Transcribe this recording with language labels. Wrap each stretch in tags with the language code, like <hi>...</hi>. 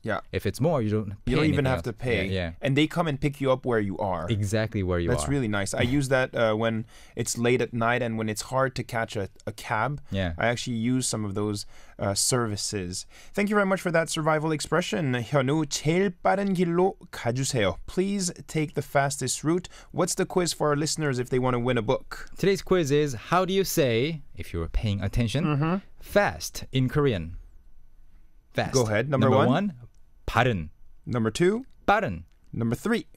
<en>Yeah. If it's more, you don't even have else. to pay. Yeah. And they come and pick you up where you are. Exactly where you That's are. really nice. I use that when it's late at night and when it's hard to catch a cab. Yeah. I actually use some of those services. Thank you very much for that survival expression.</en> <ko>현우, 제일 빠른 길로 가주세요.</ko> <en>Please take the fastest route. What's the quiz for our listeners if they want to win a book? Today's quiz is, how do you say, if you're paying attention, fast in Korean? Fast. Go ahead. Number one.</en> <ko>빠른.</ko> <en>Number 2.</en> <ko>빠른.</ko> <en>Number 3.</en>